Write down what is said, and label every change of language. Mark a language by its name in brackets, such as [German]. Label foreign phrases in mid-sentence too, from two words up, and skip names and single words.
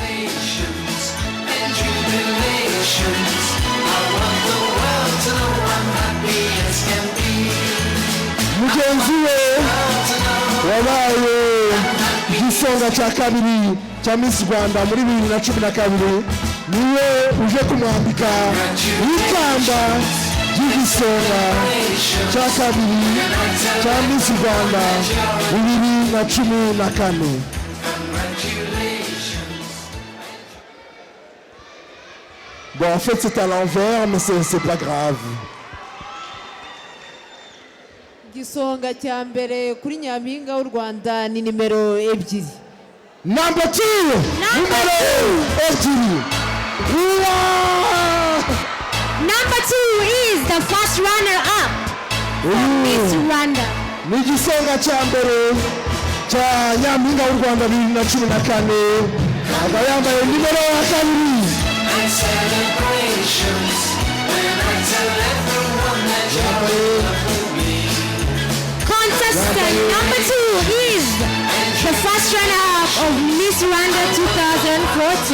[Kinyarwanda] Mugenzi we wabaye igisonga cya kabiri cya Miss Rwanda muri 2012 niwe uje kumwambika ikamba ry'igisonga cya kabiri cya Miss Rwanda 2014. [French] Bon, en fait c'est à l'envers, mais c'est pas grave. [Kinyarwanda] Igisonga cya mbere kuri Nyampinga w'u Rwanda ni nimero 2. [English] Number 2. Numero 2. Number 2 is the first runner-up for Miss Rwanda. [Kinyarwanda] Ni igisonga cya mbere cya Nyampinga w'u Rwanda 2014, aba yambaye nimero 2. [English] Contestant number 2 is the first runner-up of Miss Rwanda 2014.